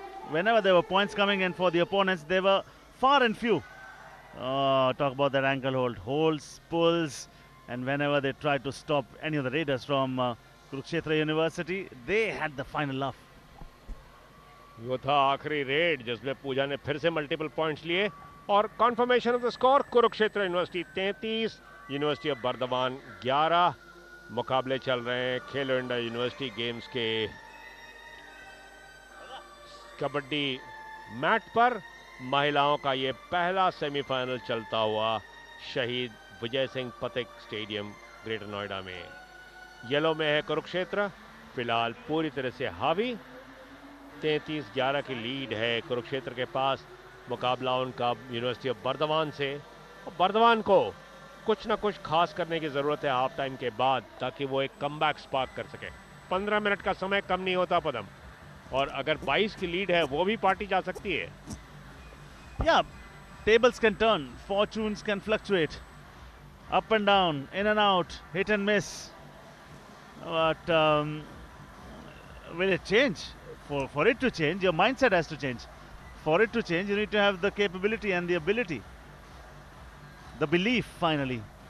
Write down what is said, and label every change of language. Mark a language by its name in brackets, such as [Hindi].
[English] Whenever there were points coming in for the opponents, they were far and few. Oh, talk about that ankle hold. Holds, pulls, and whenever they tried to stop any of the raiders from Kurukshetra University, they had the final laugh. [Hindi] वो था आखिरी red जिसमें पूजा ने फिर से multiple points लिए और [English] confirmation of the score, [Hindi] Kurukshetra university 33, university of Burdwan 11। मुकाबले चल रहे हैं खेलो इंडिया यूनिवर्सिटी गेम्स के कबड्डी मैट पर। महिलाओं का ये पहला सेमीफाइनल चलता हुआ शहीद विजय सिंह पथिक स्टेडियम ग्रेटर नोएडा में। येलो में है कुरुक्षेत्र, फिलहाल पूरी तरह से हावी। 33-11 की लीड है कुरुक्षेत्र के पास। मुकाबला उनका यूनिवर्सिटी ऑफ बर्दवान से, और बर्दवान को कुछ ना कुछ खास करने की ज़रूरत है हाफ टाइम के बाद, ताकि वो एक कमबैक स्पार्क कर सके। 15 मिनट का समय कम नहीं होता पदम, और अगर 22 की लीड है वो भी पार्टी जा सकती है। [English] Yeah, tables can turn, fortunes can fluctuate, up and down, in and out, hit and miss. But will it change? For it to change, your mindset has to change. For it to change, you need to have the capability and the ability, the belief finally.